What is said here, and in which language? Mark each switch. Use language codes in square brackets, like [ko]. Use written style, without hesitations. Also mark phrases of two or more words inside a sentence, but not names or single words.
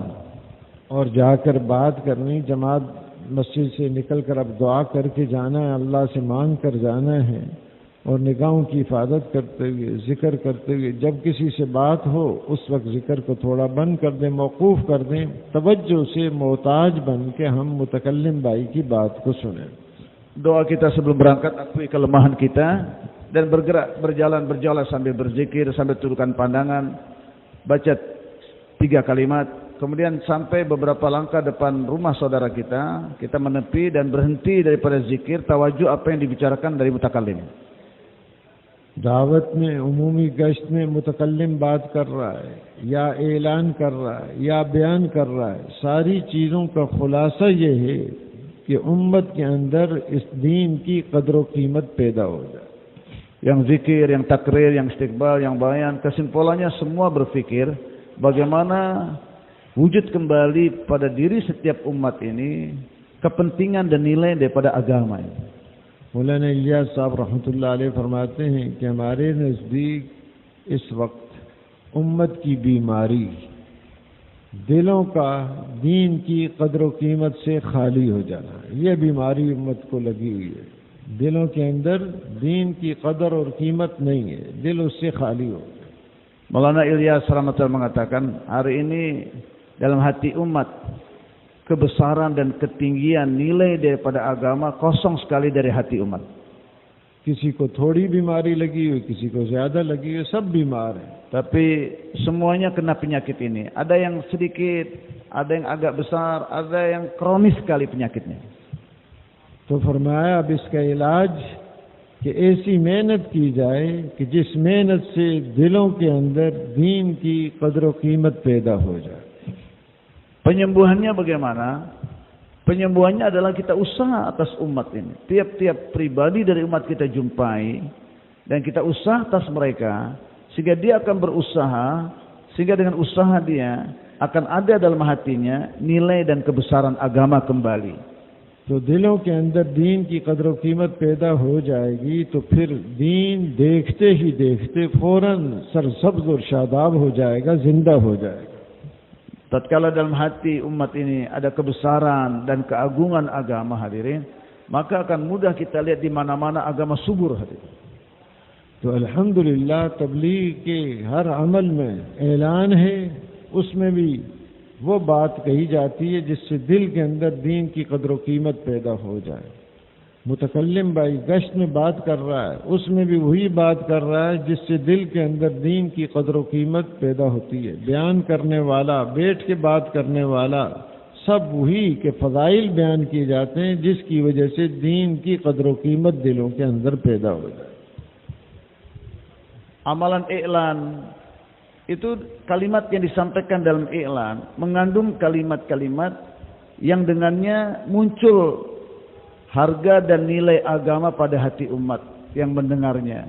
[hi] और जाकर बात करनी, जमात मस्जिद से निकलकर अब दुआ करके जाना है, अल्लाह से मांग कर जाना है और निगाहों की हिफाजत करते हुए, जिक्र करते हुए, जब किसी से बात हो उस वक्त जिक्र को थोड़ा बंद कर दें, मौकूफ कर दें, तवज्जो से मोहताज बन के हम मुतकल्लिम भाई की बात को सुनें। [id] Doa kita sebelum berangkat, akui kelemahan kita dan bergerak, berjalan sambil berzikir, sambil tundukkan pandangan, baca 3 kalimat, kemudian sampai beberapa langkah depan rumah saudara kita menepi dan berhenti daripada zikir, tawajuh apa yang dibicarakan dari mutakallim. [hi] दावत में, उमूमी गश्त में मुतकल्लिम बात कर रहा है या ऐलान कर रहा है या बयान कर रहा है, सारी चीज़ों का खुलासा ये है कि उम्मत के अंदर इस दीन की कदर व कीमत पैदा हो जाए। [id] Yang zikir, yang takrir, yang istiqbal, yang bayan, kesimpulannya semua berpikir bagaimana wujud kembali pada diri setiap umat ini kepentingan dan nilai daripada agama ini. [hi] मौलाना इलियास साहब [ar] رحمة الله عليه [hi] फरमाते हैं कि हमारे नज़दीक इस वक्त उम्मत की बीमारी दिलों का दीन की कदर व कीमत से खाली हो जाना, यह बीमारी उम्मत को लगी हुई है। दिलों के अंदर दीन की कदर और कीमत नहीं है, दिल उससे खाली हो गया। [id] Maulana Ilyas rahmatullah mengatakan, hari ini dalam hati umat kebesaran dan ketinggian nilai daripada agama kosong sekali dari hati umat. [hi] किसी को थोड़ी बीमारी लगी हुई, किसी को ज्यादा लगी हुई, सब बीमार हैं। [id] Tapi semuanya kena penyakit ini. Ada yang sedikit, ada yang agak besar, ada yang kronis sekali penyakitnya. [hi] तो फरमाया अब इसका इलाज कि ऐसी मेहनत की जाए कि जिस मेहनत से दिलों के अंदर दीन की कदर व कीमत पैदा हो जाए। [id] Penyembuhannya bagaimana? Penyembuhannya adalah kita usaha atas umat ini. Tiap-tiap pribadi dari umat kita jumpai dan kita usaha atas mereka sehingga dia akan berusaha, sehingga dengan usaha dia akan ada dalam hatinya nilai dan kebesaran agama kembali. [hi] तो दिलों के अंदर दीन की कदर व कीमत पैदा हो जाएगी तो फिर दीन देखते ही देखते फौरन सरसब्ज और शादाब हो जाएगा, जिंदा हो जाएगा। [id] Tatkala dalam hati umat ini ada kebesaran dan keagungan agama, hadirin, maka akan mudah kita lihat di mana-mana agama subur hadir. [hi] तो अल्हम्दुलिल्लाह तबलीग के हर अमल में ऐलान है, उसमें भी वो बात कही जाती है जिससे दिल के अंदर दीन की कदर कीमत पैदा हो जाए। मुतकल्लिम भाई गश्त में बात कर रहा है, उसमें भी वही बात कर रहा है जिससे दिल के अंदर दीन की कदर कीमत पैदा होती है। बयान करने वाला, बैठ के बात करने वाला, सब वही के फजाइल बयान किए जाते हैं जिसकी वजह से दीन की कदर कीमत दिलों के अंदर पैदा हो जाए। [id] Amalan i'lan itu kalimat yang disampaikan dalam i'lan mengandung kalimat-kalimat yang dengannya muncul harga dan nilai agama pada hati umat yang mendengarnya.